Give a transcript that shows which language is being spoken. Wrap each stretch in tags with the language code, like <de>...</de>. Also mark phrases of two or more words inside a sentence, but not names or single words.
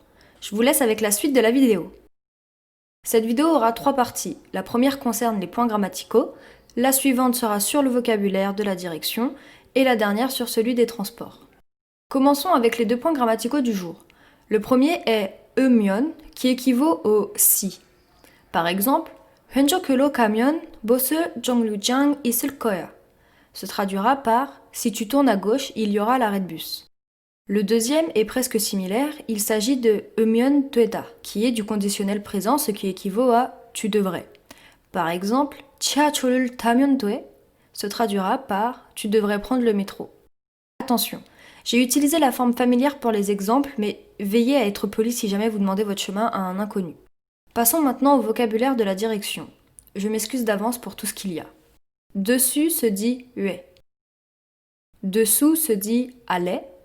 <fr>Je vous laisse avec la suite de la vidéo. Cette vidéo aura 3 parties. La première concerne les points grammaticaux, la suivante sera sur le vocabulaire de la direction et la dernière sur celui des transports. Commençons avec les 2 points grammaticaux du jour. Le premier est eu면 qui équivaut au si. Par exemple,</fr> <ko>왼쪽으로 가면 버스 정류장 있을 거야</ko> <fr>se traduira par si tu tournes à gauche, il y aura l'arrêt de bus. Le deuxième est presque similaire, il s'agit de</fr> <ko>으면 되다,</ko> <fr>qui est du conditionnel présent, ce qui équivaut à tu devrais. Par exemple,</fr> <ko>지하철을 타면 돼</ko> <fr>se traduira par tu devrais prendre le métro. Attention, j'ai utilisé la forme familière pour les exemples, mais veillez à être poli si jamais vous demandez votre chemin à un inconnu. Passons maintenant au vocabulaire de la direction. Je m'excuse d'avance pour tout ce qu'il y a. Dessus se dit ue. Dessous se dit allez.</fr>